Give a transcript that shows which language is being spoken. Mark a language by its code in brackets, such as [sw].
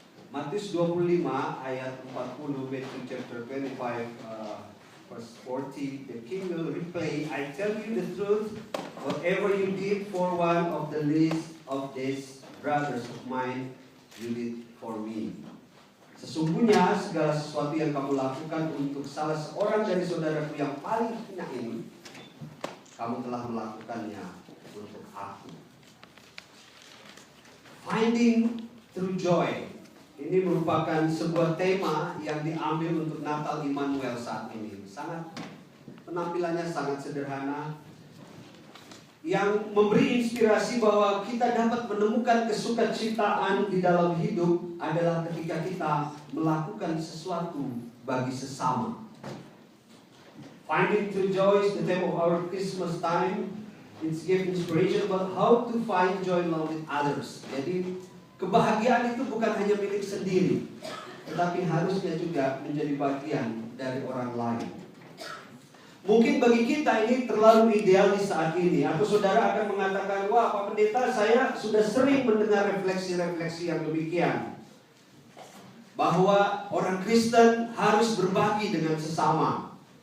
[id] Matius 25 ayat 40, [en] Matthew chapter 25 verse 40, the king will reply, I tell you the truth, whatever you did for one of the least of these brothers of mine, you did for me. [id] Sesungguhnya segala sesuatu yang kamu lakukan untuk salah seorang dari saudaraku yang paling hina ini, kamu telah melakukannya untuk aku. Finding true joy. Ini merupakan sebuah tema yang diambil untuk Natal Immanuel saat ini. Penampilannya sangat sederhana, yang memberi inspirasi bahwa kita dapat menemukan kesukacitaan di dalam hidup adalah ketika kita melakukan sesuatu bagi sesama. [en] Finding true joy is the theme of our Christmas time. It's give inspiration about how to find joy along with others. [id] Jadi kebahagiaan itu bukan hanya milik sendiri, tetapi harusnya juga menjadi bagian dari orang lain. Mungkin bagi kita ini terlalu idealis saat ini. Atau saudara akan mengatakan, wah Pak Pendeta, saya sudah sering mendengar refleksi-refleksi yang demikian, bahwa orang Kristen harus berbagi dengan sesama.